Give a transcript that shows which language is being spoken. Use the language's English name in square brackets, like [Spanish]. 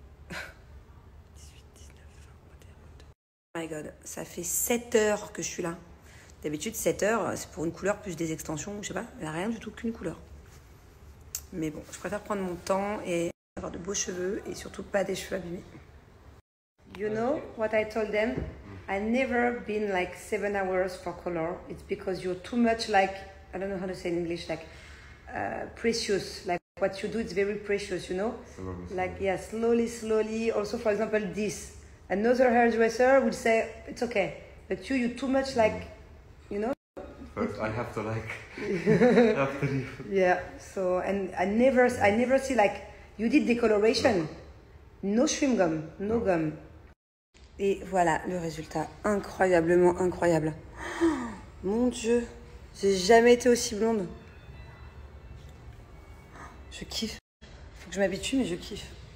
[French] 18, 19, 20, 21, 22. [English] Oh my god, [French] ça fait 7 heures que je suis là. D'habitude, 7 heures, c'est pour une couleur plus des extensions, je sais pas, il n'y a rien du tout qu'une couleur. Mais bon, je préfère prendre mon temps et avoir de beaux cheveux et surtout pas des cheveux abîmés. [English] You know what I told them? I never been like 7 hours for color. It's because you're too much like, I don't know how to say in English, like precious. Like what you do, it's very precious, you know? Like, yeah, slowly, slowly. Also, for example, this. Another hairdresser would say, it's okay. But you're too much like, you know? First, I have to like, Yeah, so, and I never see like, you did decoloration. No chewing gum, no gum. [French] Et voilà le résultat, incroyablement incroyable. Oh, mon Dieu, j'ai jamais été aussi blonde. Je kiffe. Faut que je m'habitue, mais je kiffe.